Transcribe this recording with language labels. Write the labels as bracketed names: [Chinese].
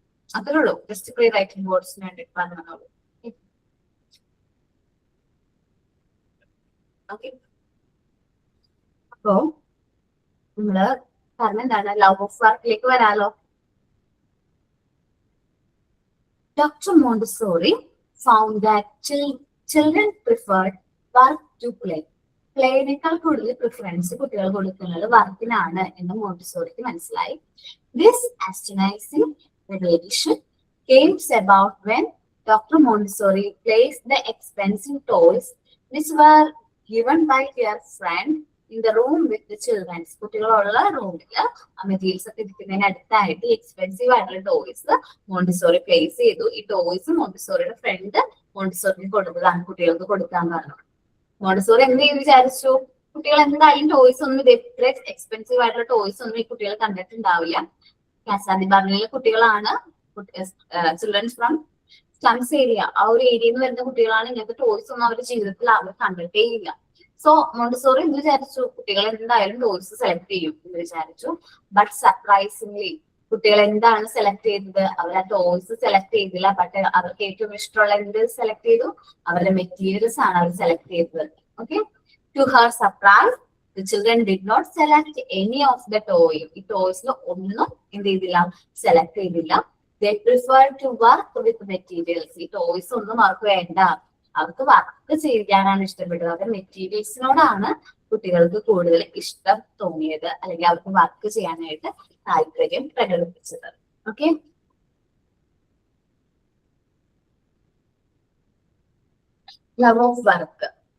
[Malayalam] അത്രേ ഉള്ളൂ. Just pre writing ബോർഡ്സിന് വേണ്ടിട്ട് പറഞ്ഞോളൂ. ഓക്കെ, അപ്പോ നമ്മള് പറഞ്ഞെന്താണ്, love of വർക്കിലേക്ക് വരാലോ. [English] Dr. Montessori found that children preferred work to play. [Malayalam] പ്ലേനേക്കാൾ കൂടുതൽ പ്രിഫറൻസ് കുട്ടികൾ കൊടുക്കുന്നത് വർക്കിനാണ് എന്ന് മോണ്ടിസോറിക്ക് മനസ്സിലായി. [English] This astonishing revelation came about when Dr. Montessori placed the expensive toys which were given by their friend in the room with the children. [Malayalam] കുട്ടികളുള്ള റൂമില് materials ഒക്കെ ഇരിക്കുന്നതിന് അടുത്തായിട്ട് expensive ആയിട്ടുള്ള ടോയ്സ് മോണ്ടിസോറി പ്ലേസ് ചെയ്തു. ഈ ടോയ്സ് മോണ്ടിസോറിയുടെ ഫ്രണ്ട് മോണ്ടിസോറിക്ക് കൊടുത്തതാണ്, കുട്ടികൾക്ക് കൊടുക്കാന്ന് പറഞ്ഞു. മോണ്ടിസോറി എന്ത് ചെയ്ത് വിചാരിച്ചു, കുട്ടികൾ എന്തായാലും ടോയ്സ് ഒന്നും ഇത് എത്ര എക്സ്പെൻസീവ് ആയിട്ടുള്ള ടോയ്സ് ഒന്നും ഈ കുട്ടികൾ കണ്ടിട്ടുണ്ടാവില്ല. കാസാദി ബാർണിയിലെ കുട്ടികളാണ്, [English] childrens from slums area, [Malayalam] ആ ഒരു ഏരിയയിൽ നിന്ന് വരുന്ന കുട്ടികളാണ്. ഇങ്ങനത്തെ ടോയ്സ് ഒന്നും അവരുടെ ജീവിതത്തിൽ അവർ കണ്ടിട്ടേ ഇല്ല. സോ മോണ്ടിസോറി എന്ത് വിചാരിച്ചു, കുട്ടികൾ എന്തായാലും ടോയ്സ് സെലക്ട് ചെയ്യും എന്ന് വിചാരിച്ചു. ബട്ട് സർപ്രൈസിംഗ്ലി കുട്ടികൾ എന്താണ് സെലക്ട് ചെയ്തത്, അവർ ആ ടോയ്സ് സെലക്ട് ചെയ്തില്ല. ബട്ട് അവർക്ക് ഏറ്റവും ഇഷ്ടമുള്ള എന്ത് സെലക്ട് ചെയ്തു, അവരുടെ മെറ്റീരിയൽസ് ആണ് അവർ സെലക്ട് ചെയ്തത്. [English] Okay, to her surprise the children did not select any of the toy. [Malayalam] ഈ ടോയ്സിൽ ഒന്നും എന്ത് ചെയ്തില്ല, സെലക്ട് ചെയ്തില്ല. [English] They preferred to work with materials. [Malayalam] ഈ ടോയ്സ് ഒന്നും അവർക്ക് വേണ്ട, അവർക്ക് വർക്ക് ചെയ്യാനാണ് ഇഷ്ടപ്പെട്ടത്. അവരുടെ മെറ്റീരിയൽസിനോടാണ് കുട്ടികൾക്ക് കൂടുതൽ ഇഷ്ടം തോന്നിയത്, അല്ലെങ്കിൽ അവർക്ക് വർക്ക് ചെയ്യാനായിട്ട് താല്പര്യം പ്രകടിപ്പിച്ചത്. [English] Okay, love of work.